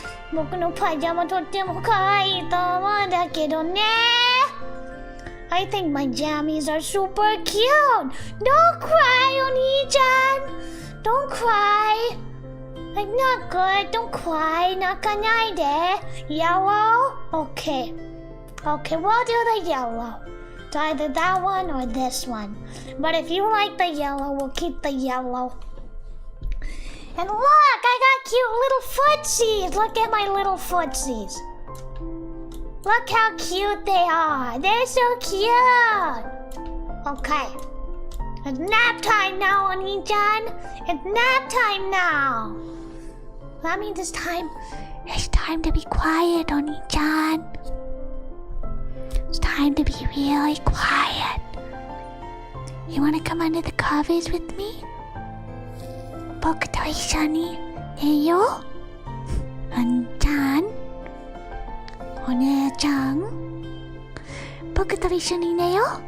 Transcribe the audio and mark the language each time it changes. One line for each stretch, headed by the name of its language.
Japanese: 僕のパジャマとっても可愛いと思うんだけどね。
English: I think my jammies are super cute. Don't cry, Oni-chan. Don't cry. I'm not good. Don't cry.
Japanese: 泣かないで.
English: Yellow? Okay, we'll do the yellow. It's either that one or this one. But if you like the yellow, we'll keep the yellow. And look, I got cute little footsies. Look at my little footsies. Look how cute they are. They're so cute. Okay. It's nap time now, Oni-chan. It's nap time now. That means it's time to be quiet, Oni-chan. It's time to be really quiet. You wanna come under the covers with me?
Japanese: 僕と一緒に寝よう。あんちゃん、お姉ちゃん、僕と一緒に寝よう。